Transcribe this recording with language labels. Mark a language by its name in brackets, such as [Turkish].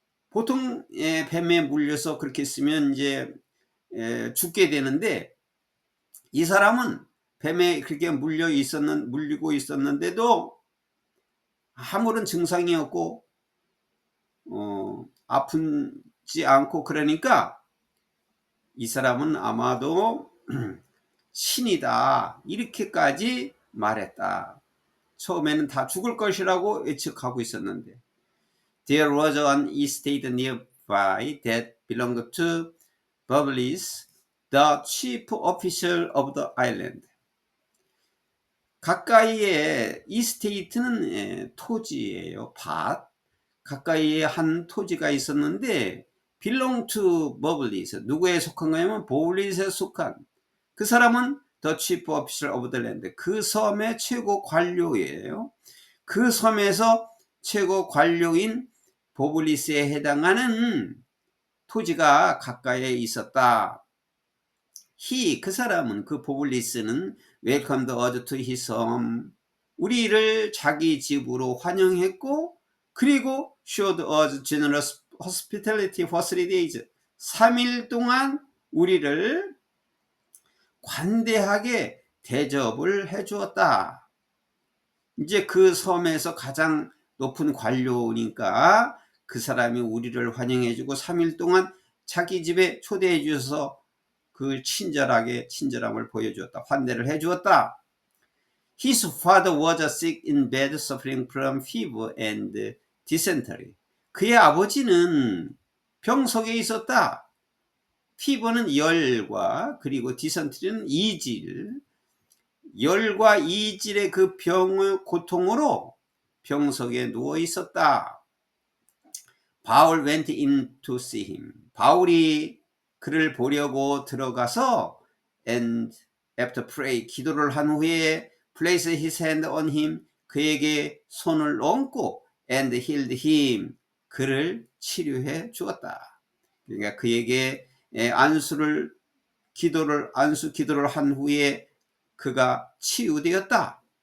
[Korean] 보통 뱀에 물려서 그렇게 쓰면 이제 죽게 되는데, 이 사람은 뱀에 그렇게 물리고 있었는데도 아무런 증상이 없고 아프지 않고, 그러니까 이 사람은 아마도 신이다, 이렇게까지 말했다. 처음에는 다 죽을 것이라고 예측하고 있었는데, [English] There was an estate nearby that belonged to Publius, the chief official of the island. [Korean] 가까이에 이스테이트는 토지예요. 밭. 가까이에 한 토지가 있었는데 [English] belong to Publius, [Korean] 누구에 속한 거냐면 보블리스에 속한, 그 사람은 [English] the chief official of the land, [Korean] 그 섬의 최고 관료예요. 그 섬에서 최고 관료인 보블리스에 해당하는 토지가 가까이에 있었다. 그 사람은, 그 보블리스는 [English] welcomed us to his home, [Korean] 우리를 자기 집으로 환영했고, 그리고 [English] showed us generous hospitality for 3 days, [Korean] 3일 동안 우리를 관대하게 대접을 해주었다. 이제 그 섬에서 가장 높은 관료니까 그 사람이 우리를 환영해주고 3일 동안 자기 집에 초대해 주셔서 그 친절함을 보여주었다. 환대를 해주었다. [English] His father was sick in bed, suffering from fever and dysentery. [Korean] 그의 아버지는 병석에 있었다. 피버는 열과, 그리고 디센트리는 이질, 열과 이질의 그 병의 고통으로 병석에 누워 있었다. [English] 바울 went in to see him. [Korean] 바울이 그를 보려고 들어가서 [English] and after pray, [Korean] 기도를 한 후에 [English] place his hand on him, [Korean] 그에게 손을 얹고 [English] and healed him, [Korean] 그를 치료해 주었다. 그러니까 그에게 안수 기도를 한 후에 그가 치유되었다.